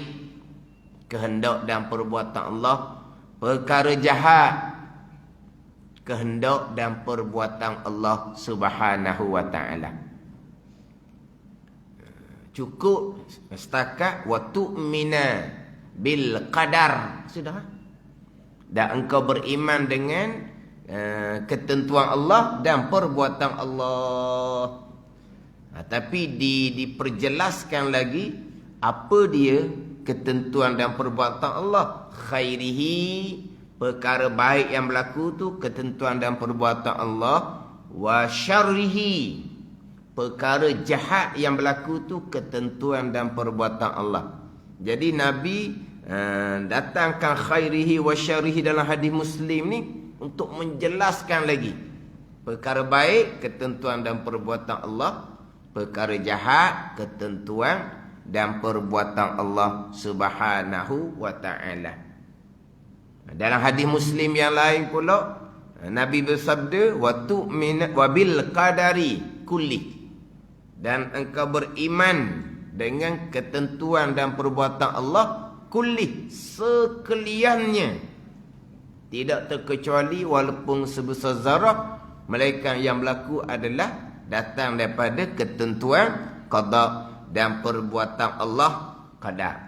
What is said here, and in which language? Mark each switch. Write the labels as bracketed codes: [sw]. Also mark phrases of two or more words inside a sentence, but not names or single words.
[ms] Kehendak dan perbuatan Allah perkara jahat. Kehendak dan perbuatan Allah [ar] سبحانه وتعالى. [ms] Cukup setakat [ar] وتؤمن بالقدر, [ms] sudah. Dan engkau beriman dengan ketentuan Allah dan perbuatan Allah. Tapi diperjelaskan lagi apa dia ketentuan dan perbuatan Allah. [ar] Khairihi, [ms] perkara baik yang berlaku tu ketentuan dan perbuatan Allah. [ar] وشره, [ms] perkara jahat yang berlaku tu ketentuan dan perbuatan Allah. Jadi Nabi datangkan [ar] خيره وشره [ms] dalam hadis Muslim ni untuk menjelaskan lagi perkara baik ketentuan dan perbuatan Allah, perkara jahat ketentuan dan perbuatan Allah [ar] سبحانه وتعالى. [ms] Dalam hadis Muslim yang lain pula Nabi bersabda, [ar] وتؤمن وبالقدر كله, [ms] dan engkau beriman dengan ketentuan dan perbuatan Allah kulli, sekaliannya, tidak terkecuali walaupun sebesar zarah, melainkan yang berlaku adalah datang daripada ketentuan qada dan perbuatan Allah qadar.